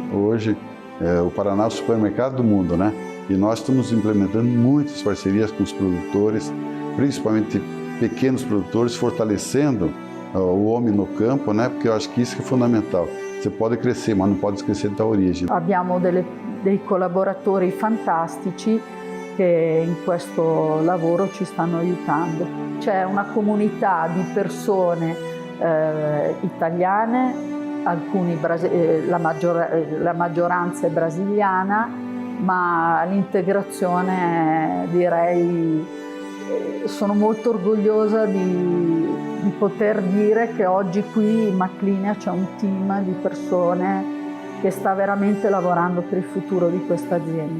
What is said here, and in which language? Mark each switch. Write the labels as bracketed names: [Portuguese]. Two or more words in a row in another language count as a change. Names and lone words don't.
[Portuguese] Hoje, o Paraná é o supermercado do mundo, né? E nós estamos implementando muitas parcerias com os produtores, principalmente pequenos produtores, fortalecendo o homem no campo, né? Porque eu acho que isso é fundamental. Você pode crescer, mas não pode crescer da origem. [Italian] Abbiamo dei collaboratori fantastici che in questo lavoro ci stanno aiutando. C'è una comunità di persone italiane, la maggioranza è brasiliana, ma l'integrazione, direi, sono molto orgogliosa di poter dire che oggi qui in Maclinia c'è un team di persone che sta veramente lavorando per il futuro di questa azienda.